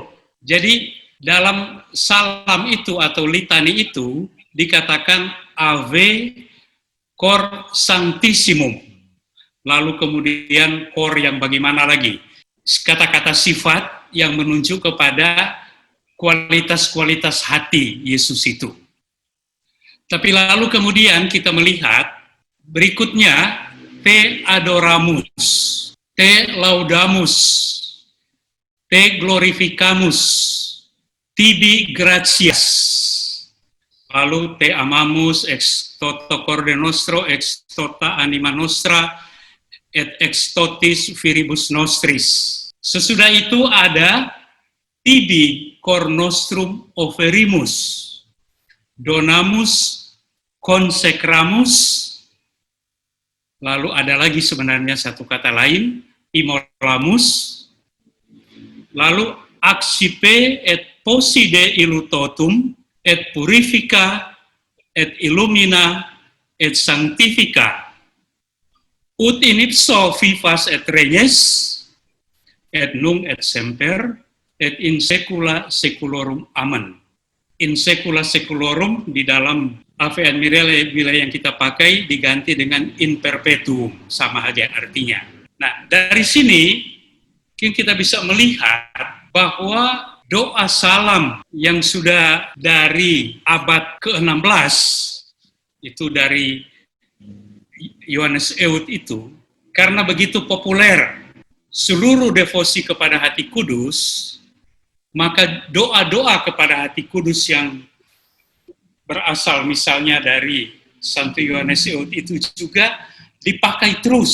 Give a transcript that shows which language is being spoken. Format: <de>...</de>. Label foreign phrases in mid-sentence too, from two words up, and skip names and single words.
<id>Jadi dalam salam itu atau litani itu dikatakan</id> <la>Ave Cor Sanctissimum.</la> <id>Lalu kemudian cor yang bagaimana lagi? Kata-kata sifat yang menunjuk kepada kualitas-kualitas hati Yesus itu. Tapi lalu kemudian kita melihat berikutnya</id> <la>Te adoramus, Te laudamus, Te glorificamus, Tibi gratias. Lalu Te amamus ex toto corde nostro, ex tota anima nostra, et ex totis viribus nostris.</la> <id>Sesudah itu ada</id> <la>Tibi cor nostrum oferimus, donamus consecramus.</la> <id>Lalu ada lagi sebenarnya satu kata lain, immolamus.</id> <la>Lalu accipe et poside illutotum, et purifica, et illumina, et sanctifica. Ut in ipso vivas et regnes, et nunc et semper, et in secula seculorum. Amen. In secula seculorum</la> <id>di dalam Ave Admirabile yang kita pakai diganti dengan</id> <la>in perpetuum,</la> <id>sama aja artinya. Nah, dari sini kita bisa melihat bahwa doa salam yang sudah dari abad ke-16 itu dari Yohanes Euth itu, karena begitu populer seluruh devosi kepada hati kudus, maka doa-doa kepada hati kudus yang berasal misalnya dari Santo Yohanes Euth itu juga dipakai terus.</id>